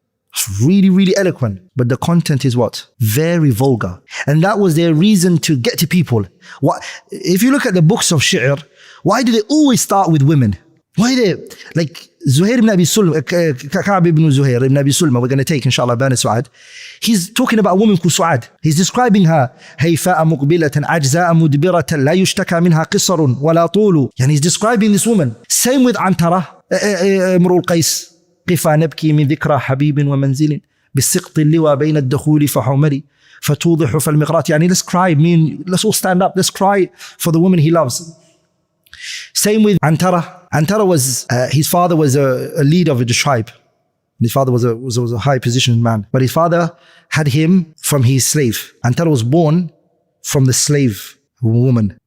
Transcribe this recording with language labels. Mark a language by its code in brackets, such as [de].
[en] It's really, really eloquent. But the content is what? Very vulgar. And that was their reason to get to people. If you look at the books of shi'r, why do they always start with women? Why like Zuhair ibn Abi Sulma, Ka'b ibn Zuhair ibn Abi Sulma, we're going to take inshallah Bani Su'ad. He's talking about a woman called Su'ad. He's describing her. [ar] هيفاء مقبلة عجزاء مدبرة لا يشتكى منها قصر ولا طول. [en] And he's describing this woman. Same with Antara, امرؤ القيس. [ar] قفا نبكي من ذكرى حبيب ومنزل بالسقط اللوى بين الدخول فحمري فتوضح فالمغرات. [en] يعني let's cry, let's all stand up, let's cry for the woman he loves. Same with Antara. Antara was, his father was a leader of the tribe. His father was a high positioned man, but his father had him from his slave. Antara was born from the slave woman.